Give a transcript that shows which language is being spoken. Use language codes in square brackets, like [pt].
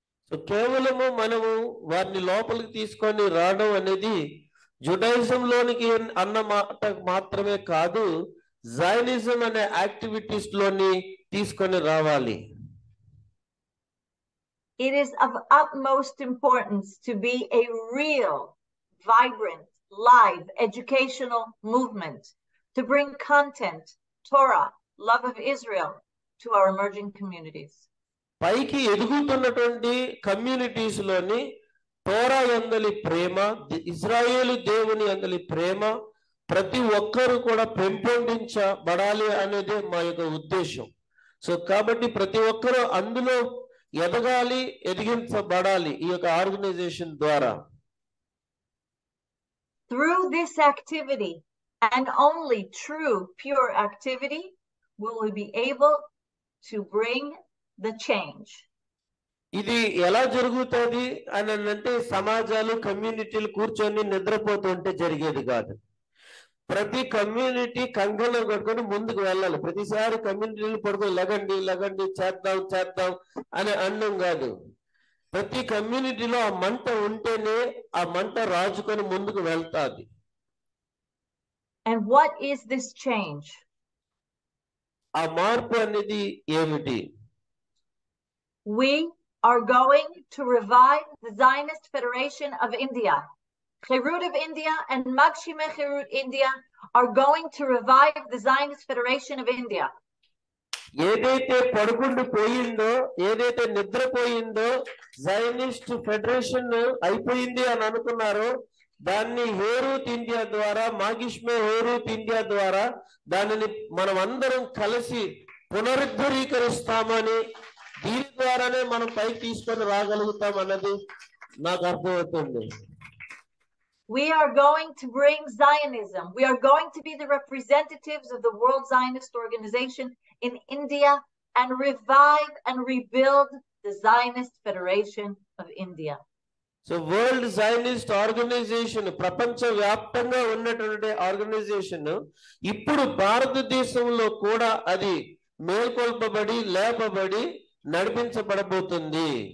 [te] So కేవలము మనము వారిని లోపలికి తీసుకొని రావడం అనేది జుడాయిజంలోనికి అన్న మాట మాత్రమే కాదు, జైనిజం అనే యాక్టివిటీస్ లోని తీసుకొని రావాలి. [en] It is of utmost importance to be a real, vibrant, live educational movement, to bring content, Torah, love of Israel to our emerging communities. [te] పైకి ఎదుగుతున్నటువంటి కమ్యూనిటీస్ లోని తోరా యందలి ప్రేమ, ఇజ్రాయేలు దేవుని యందలి ప్రేమ ప్రతి ఒక్కరు కూడా పెంపొందించబడాలి అనేది మా యొక్క ఉద్దేశం. సో కాబట్టి ప్రతి ఒక్కరు అందులో ఎదగాలి, ఎదిగించబడాలి ఈ యొక్క ఆర్గనైజేషన్ ద్వారా. [en] Through this activity and only true pure activity will we be able to bring the change. [te] ఇది ఎలా జరుగుతుంది అని అంటే సమాజాలు కమ్యూనిటీలు కూర్చొని నిద్రపోతుంటే జరిగేది కాదు. ప్రతి కమ్యూనిటీ కంగణం కట్టుకొని ముందుకు వెళ్ళాలి. ప్రతిసారి కమ్యూనిటీలు పడుకొని లగండి చేద్దాం అని అనడం కాదు. ప్రతి కమ్యూనిటీలో ఆ మంట ఉంటేనే ఆ మంట రాజుకొని ముందుకు వెళ్తాది. [en] And what is this change? [te] ఆ మార్పు అనేది ఏమిటి? [en] We are going to revive the Zionist Federation of India. Herut of India and Magshimey-Herut India are going to revive the Zionist Federation of India. [te] ఏదైతే పడుకుంటూ పోయిందో, ఏదైతే నిద్రపోయిందో, జైనిస్ట్ ఫెడరేషన్ అయిపోయింది అని అనుకున్నారో దాన్ని హేరూత్ ఇండియా ద్వారా, మాగిష్మే హేరూత్ ఇండియా ద్వారా దానిని మనం అందరం కలిసి పునరుద్ధరీకరిస్తామని దీని ద్వారానే మనం పైకి తీసుకొని రాగలుగుతాం అన్నది నాకు అర్థమవుతుంది. [en] We are going to bring Zionism. We are going to be the representatives of the World Zionist Organization in India and revive and rebuild the Zionist Federation of India. [te] So World Zionist Organization ప్రపంచ వ్యాప్తంగా ఉన్నటువంటి organisation ఇప్పుడు భారతదేశంలో కూడా అది మేల్కొల్పబడి లేపబడి నడిపించబడబోతుంది.